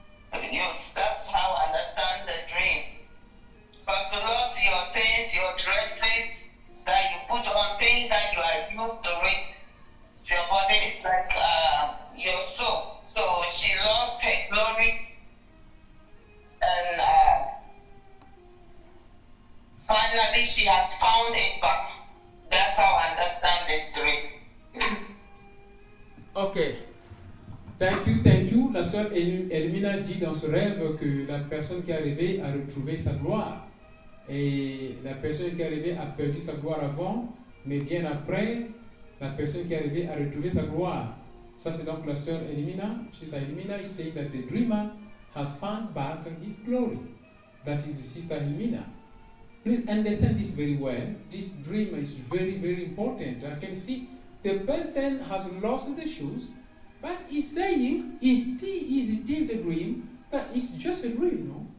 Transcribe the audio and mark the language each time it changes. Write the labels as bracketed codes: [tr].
[en] So yes, that's how I understand the dream. But to lose your things, your dresses that you put on, things that you are used to it, your body is like your soul. So she lost her glory, and finally she has found it back. That's how I understand this dream. Ok. Thank you. [fr] La sœur Elmina dit dans ce rêve que la personne qui est arrivée a retrouvé sa gloire. Et la personne qui est arrivée a perdu sa gloire avant, mais bien après, la personne qui est arrivée a retrouvé sa gloire. Ça, c'est donc la sœur Elimina. [en] Sister Elimina is saying that the dreamer has found back his glory. That is Sister Elimina. Please understand this very well. This dream is very, very important. I can see the person has lost the shoes, but he's saying is still the dream, but it's just a dream, no?